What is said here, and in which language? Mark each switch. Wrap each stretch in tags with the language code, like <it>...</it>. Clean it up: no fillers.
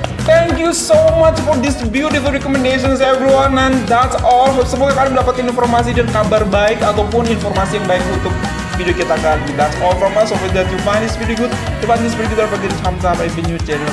<en>Thank you so much for this beautiful recommendations everyone, and that's all.</en> <id>Semoga kalian mendapatkan informasi dan kabar baik ataupun informasi yang baik untuk video kita kali ini.</id> <en>That's all from us. Hope that you find this video good. If you find this video good, don't forget to thumbs up if you're new channel.</en>